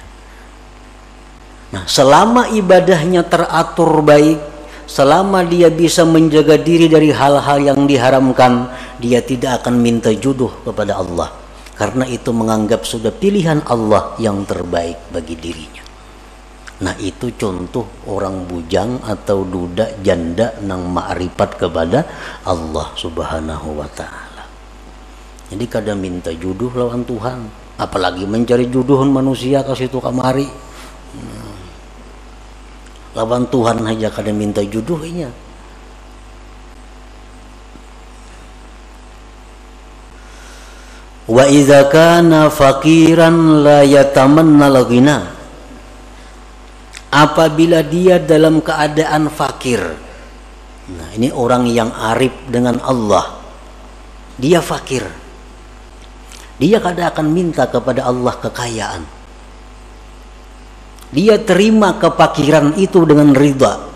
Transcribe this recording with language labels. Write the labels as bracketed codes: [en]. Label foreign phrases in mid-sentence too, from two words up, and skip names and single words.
[id] Nah, selama ibadahnya teratur baik, selama dia bisa menjaga diri dari hal-hal yang diharamkan, dia tidak akan minta jodoh kepada Allah, karena itu menganggap sudah pilihan Allah yang terbaik bagi dirinya. Nah, itu contoh orang bujang atau duda janda nang ma'rifat kepada Allah [ar] Subhanahu wa ta'ala. [bjn] Jadi kadang minta jodoh lawan Tuhan, apalagi mencari jodohan manusia ke situ kamari. Lawan Tuhan aja kadang minta jodohnya. [ar] Wa idza kana faqiran la yatamanna al-ghina. [id] Apabila dia dalam keadaan fakir. Nah, ini orang yang arif dengan Allah. Dia fakir. Dia kada akan minta kepada Allah kekayaan. Dia terima kefakiran itu dengan ridha.